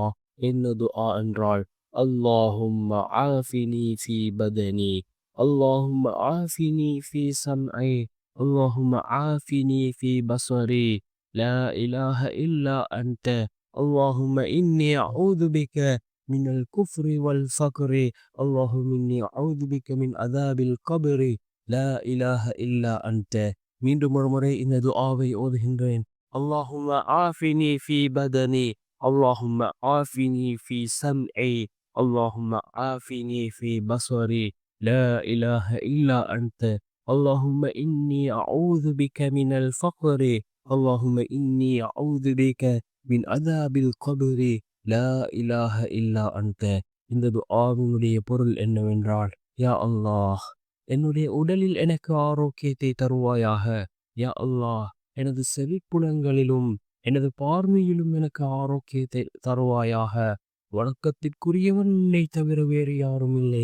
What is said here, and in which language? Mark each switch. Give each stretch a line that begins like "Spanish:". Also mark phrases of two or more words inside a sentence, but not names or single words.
Tamil: என்ன துஆ என்றால்,
Arabic: اللهم عافني في بدني، اللهم عافني في سمعي، اللهم عافني في بصري، لا إله إلا أنت، اللهم إني أعوذ بك من الكفر والفقر، اللهم إني أعوذ بك من عذاب القبر، لا إله إلا أنت.
Tamil: மீண்டும் ஒரு முறை இந்த துஆவை ஓதுகின்றேன்.
Arabic: اللهم عافني في بدني, اللهم عافني في سمعي، اللهم عافني في بصري، لا إله إلا أنت، اللهم إني أعوذ بك من الفقر، اللهم إني أعوذ بك من عذاب القبر، لا إله إلا أنت.
Tamil: இந்த துஆவினுடைய பொருள் என்னவென்றால்,
Arabic: يا الله,
Tamil: என்னுடைய உடலில் எனக்கு ஆரோக்கியத்தை தருவாயாக.
Arabic: يا الله,
Tamil: எனது செவிப்புலன்களிலும் எனது பார்வையிலும் எனக்கு ஆரோக்கியத்தை தருவாயாக. வணக்கத்திற்குரியவன் உன்னை தவிர வேறு யாரும் இல்லை.